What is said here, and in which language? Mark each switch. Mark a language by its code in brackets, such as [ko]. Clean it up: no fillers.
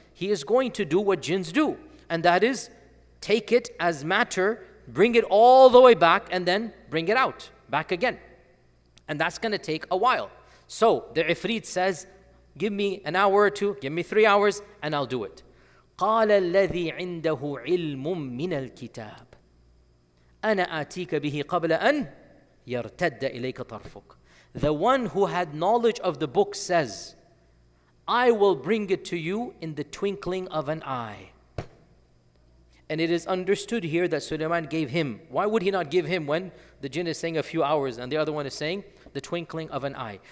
[en] He is going to do what jinns do, and that is take it as matter, bring it all the way back, and then bring it out, back again. And that's going to take a while. So the Ifrit says, give me an hour or two, give me 3 hours, and I'll do it. [ar] قال الذي عنده علم من الكتاب أنا آتيك به قبل أن يرتد إليك طرفك. [en] The one who had knowledge of the book says, I will bring it to you in the twinkling of an eye. And it is understood here that Suleiman gave him. Why would he not give him when the jinn is saying a few hours and the other one is saying the twinkling of an eye?